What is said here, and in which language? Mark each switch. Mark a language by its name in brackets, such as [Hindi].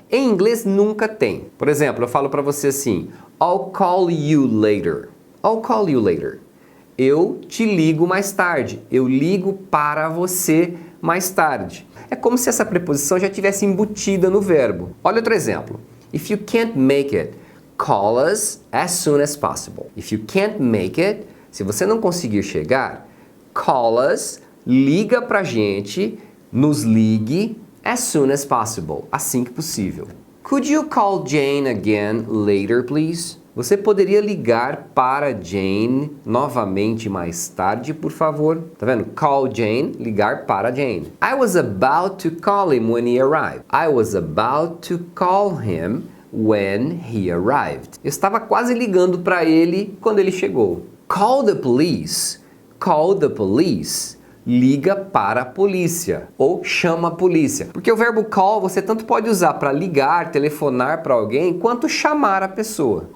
[Portuguese] Em inglês nunca tem. Por exemplo, eu falo para você assim, [English] I'll call you later. [Portuguese] I'll call you later. Eu te ligo mais tarde. Eu ligo para você mais tarde. É como se essa preposição já tivesse embutida no verbo. Olha outro exemplo. [English] If you can't make it, call us as soon as possible. If you can't make it, [Portuguese] se você não conseguir chegar, [English] call us, [Portuguese] liga pra gente, nos ligue [English] as soon as possible, [Portuguese] assim que possível. [English] Could you call Jane again later, please? [Portuguese] Você poderia ligar para Jane novamente mais tarde, por favor? Tá vendo? [English] Call Jane, [Portuguese] ligar para Jane. [English] I was about to call him when he arrived. I was about to call him when he arrived. [Portuguese] Eu estava quase ligando para ele quando ele chegou. [English] Call the police. Call the police. [Portuguese] Liga para a polícia ou chama a polícia. Porque o verbo call você tanto pode usar para ligar, telefonar para alguém, quanto chamar a pessoa.